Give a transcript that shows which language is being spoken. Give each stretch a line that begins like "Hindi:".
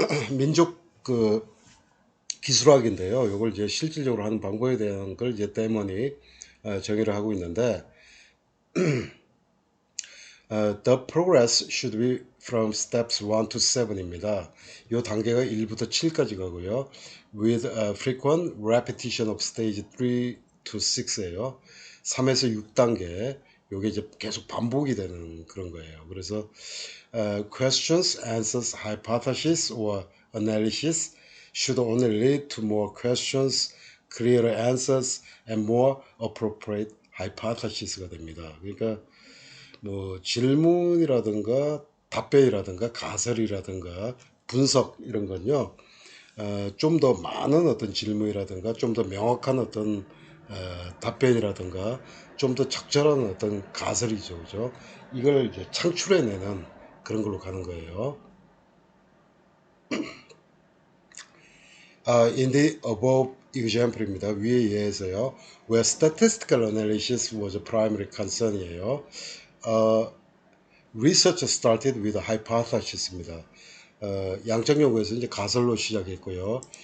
Korean: 민족 그 기술학인데요. 이걸 이제 실질적으로 하는 방법에 대한 걸 이제 데먼이 정의를 하고 있는데,
English: The progress should be from steps 1 to 7
Korean: 입니다. 이 단계가 1부터 7까지 가고요.
English: With a frequent repetition of stage 3 to 6예요.
Korean: 3에서 6단계. 요게 이제 계속 반복이 되는 그런 거예요.
English: 그래서 questions, answers, hypothesis or analysis should only lead to more questions, clearer answers, and more appropriate hypothesis가 됩니다.
Korean: 그러니까 뭐 질문이라든가 답변이라든가 가설이라든가 분석 이런 건요. 좀 더 많은 어떤 질문이라든가 좀 더 명확한 어떤 답변이라든가 좀 더 적절한 어떤 가설이죠, 그죠? 이걸 이제 창출해내는 그런 걸로 가는 거예요.
English: In the above example입니다.
Korean: 위에 예에서요.
English: Where statistical analysis was a primary concern이에요. research started with a hypothesis입니다.
Korean: 양적 연구에서 이제 가설로 시작했고요.